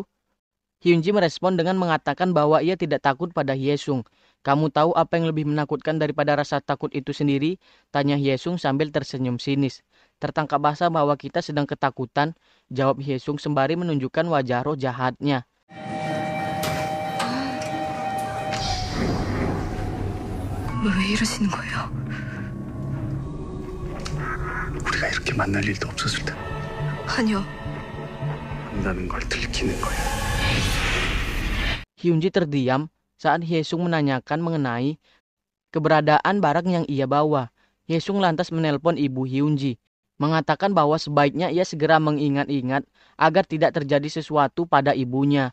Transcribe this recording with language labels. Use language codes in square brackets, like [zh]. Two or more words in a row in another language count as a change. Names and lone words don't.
[id] Hyunji merespon dengan mengatakan bahwa ia tidak takut pada Hye-sung. "Kamu tahu apa yang lebih menakutkan daripada rasa takut itu sendiri?" tanya Hye-sung sambil tersenyum sinis. "Tertangkap basah bahwa kita sedang ketakutan," jawab Hye-sung sembari menunjukkan wajah roh jahatnya. [ko] 왜 이러시는 거예요? 우리가 이렇게 만날 일도 없었을 텐데 아니요. 한다는 걸 들키는 거야. [id] Hyunji terdiam saat Hye-sung menanyakan mengenai keberadaan barang yang ia bawa. Hye-sung lantas menelpon ibu Hyunji, mengatakan bahwa sebaiknya ia segera mengingat-ingat agar tidak terjadi sesuatu pada ibunya.